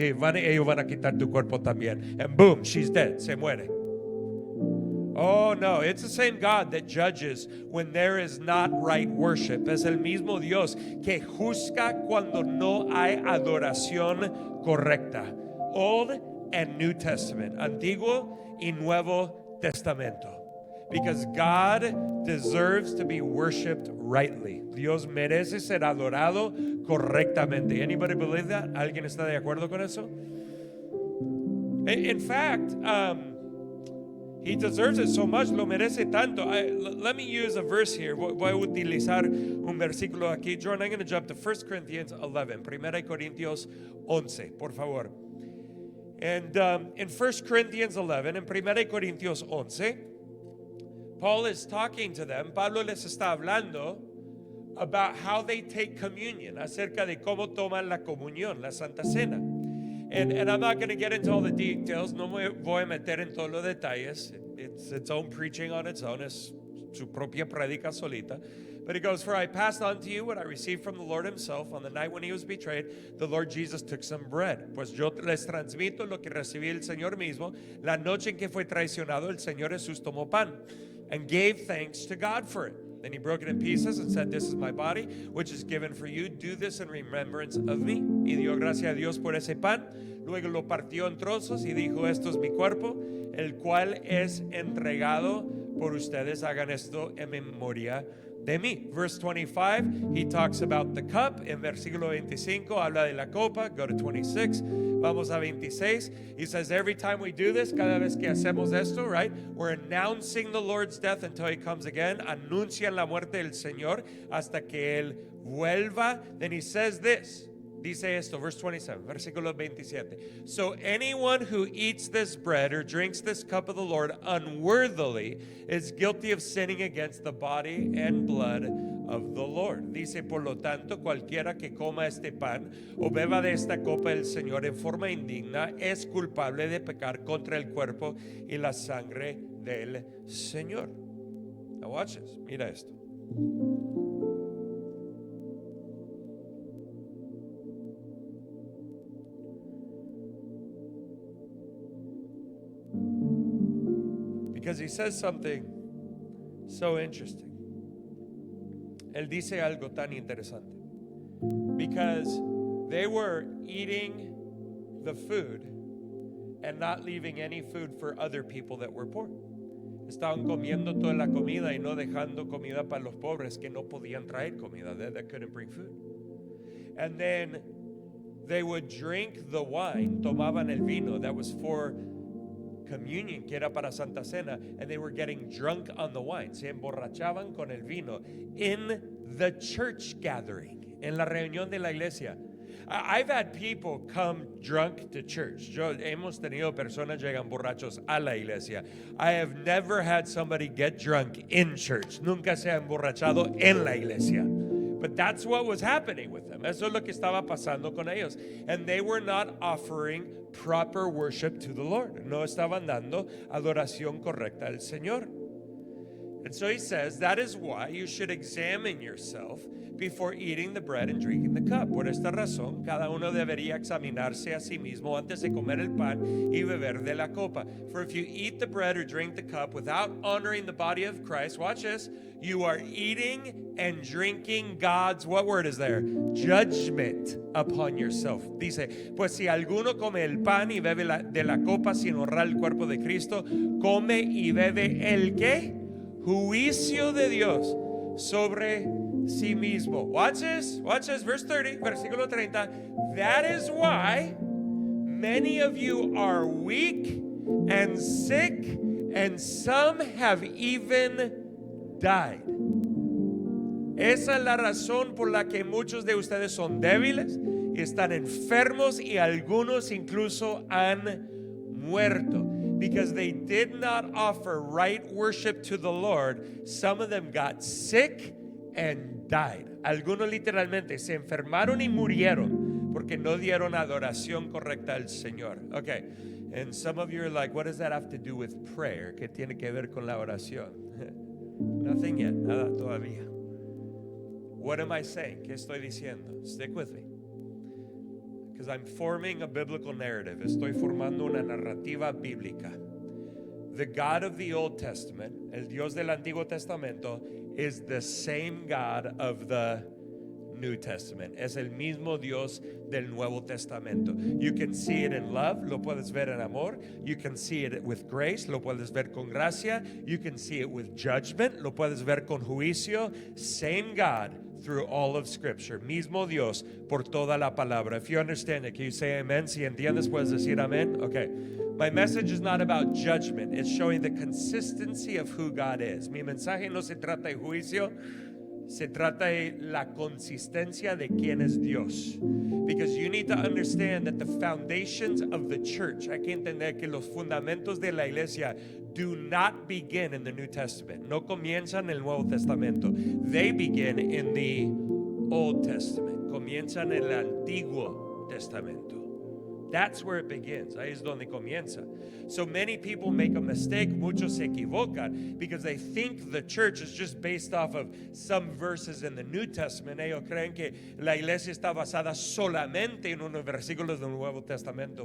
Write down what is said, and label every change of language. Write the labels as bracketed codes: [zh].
[es] Ellos van a quitar tu cuerpo también. [en] And boom, she's dead, [es] se muere. [en] Oh no, it's the same God that judges when there is not right worship. [es] Es el mismo Dios que juzga cuando no hay adoración correcta. [en] Old and New Testament, [es] Antiguo y Nuevo Testamento. [en] Because God deserves to be worshiped rightly. [es] Dios merece ser adorado correctamente. [en] Anybody believe that? [es] ¿Alguien está de acuerdo con eso? [en] In fact, he deserves it so much, [es] lo merece tanto. [en] Let me use a verse here. [es] Voy a utilizar un versículo aquí. [en] Jordan, I'm going to jump to 1 Corinthians 11. [es] 1 Corintios 11, por favor. [en] And in 1 Corinthians 11, [es] en 1 Corintios 11, [en] Paul is talking to them. [es] Pablo les está hablando [en] about how they take communion, [es] acerca de cómo toman la comunión, la Santa Cena. [en] And I'm not going to get into all the details. [es] No me voy a meter en todos los detalles. [en] It's its own preaching on its own. [es] Es su propia predica solita. [en] But he goes, for I passed on to you what I received from the Lord himself. On the night when he was betrayed, the Lord Jesus took some bread. [es] Pues yo les transmito lo que recibí el Señor mismo. La noche en que fue traicionado, el Señor Jesús tomó pan [en] and gave thanks to God for it. Then he broke it in pieces and said, this is my body, which is given for you. Do this in remembrance of me. [es] Y dio gracias a Dios por ese pan. Luego lo partió en trozos y dijo, esto es mi cuerpo, el cual es entregado por ustedes. Hagan esto en memoria de mí. [en] Verse 25, he talks about the cup. [es] En versículo 25 habla de la copa. [en] Go to 26. [es] Vamos a 26. [en] He says, every time we do this, [es] cada vez que hacemos esto, [en] right, we're announcing the Lord's death until he comes again. [es] Anuncian la muerte del Señor hasta que él vuelva. [en] Then he says this. [es] Dice esto, [en] verse 27, [es] versículo 27. [en] So anyone who eats this bread or drinks this cup of the Lord unworthily is guilty of sinning against the body and blood of the Lord. [es] Dice, por lo tanto, cualquiera que coma este pan o beba de esta copa del Señor en forma indigna es culpable de pecar contra el cuerpo y la sangre del Señor. [en] Now watch this. [es] Mira esto. [en] Because he says something so interesting. [es] Él dice algo tan interesante. [en] Because they were eating the food and not leaving any food for other people that were poor. [es] Estaban comiendo toda la comida y no dejando comida para los pobres que no podían traer comida, [en] that couldn't bring food. And then they would drink the wine, [es] tomaban el vino [en] that was for communion, [es] que era para Santa Cena, [en] and they were getting drunk on the wine. [es] Se emborrachaban con el vino [en] in the church gathering, [es] en la reunión de la iglesia. [en] I've had people come drunk to church. [es] Hemos tenido personas llegan borrachos a la iglesia. [en] I have never had somebody get drunk in church. [es] Nunca se ha emborrachado en la iglesia. [en] But that's what was happening with them. [es] Eso es lo que estaba pasando con ellos. [en] And they were not offering proper worship to the Lord. [es] No estaban dando adoración correcta al Señor. [en] And so he says, that is why you should examine yourself before eating the bread and drinking the cup. [es] Por esta razón, cada uno debería examinarse a sí mismo antes de comer el pan y beber de la copa. [en] For if you eat the bread or drink the cup without honoring the body of Christ, watch this, you are eating and drinking God's, what word is there? Judgment upon yourself. [es] Dice, pues si alguno come el pan y bebe de la copa sin honrar el cuerpo de Cristo, come y bebe el ¿qué? Juicio de Dios sobre sí mismo. [en] Watch this, verse 30, [es] versículo 30. [en] That is why many of you are weak and sick, and some have even died. [es] Esa es la razón por la que muchos de ustedes son débiles y están enfermos y algunos incluso han muerto. [en] Because they did not offer right worship to the Lord, some of them got sick and died. [es] Algunos literalmente se enfermaron y murieron porque no dieron adoración correcta al Señor. [en] Okay, and some of you are like, what does that have to do with prayer? [es] ¿Qué tiene que ver con la oración? [en] Nothing yet, [es] nada todavía. [en] What am I saying? [es] ¿Qué estoy diciendo? [en] Stick with me. Because I'm forming a biblical narrative. [es] Estoy formando una narrativa bíblica. [en] The God of the Old Testament, [es] el Dios del Antiguo Testamento, [en] is the same God of the New Testament. [es] Es el mismo Dios del Nuevo Testamento. [en] You can see it in love, [es] lo puedes ver en amor. [en] You can see it with grace, [es] lo puedes ver con gracia. [en] You can see it with judgment, [es] lo puedes ver con juicio. [en] Same God through all of Scripture. [es] Mismo Dios por toda la palabra. [en] If you understand it, can you say amen? [es] Si entiendes, puedes decir amen. [en] Okay. My message is not about judgment. It's showing the consistency of who God is. [es] Mi mensaje no se trata de juicio, Se trata de la consistencia de quién es Dios. [en] Because you need to understand that the foundations of the church, [es] hay que entender que los fundamentos de la iglesia [en] do not begin in the New Testament. [es] No comienzan en el Nuevo Testamento. [en] They begin in the Old Testament. [es] Comienzan en el Antiguo Testamento. [en] That's where it begins. [es] Ahí es donde comienza. [en] So many people make a mistake. [es] Muchos se equivocan [en] because they think the church is just based off of some verses in the New Testament. [es] Ellos creen que la iglesia está basada solamente en unos versículos del Nuevo Testamento.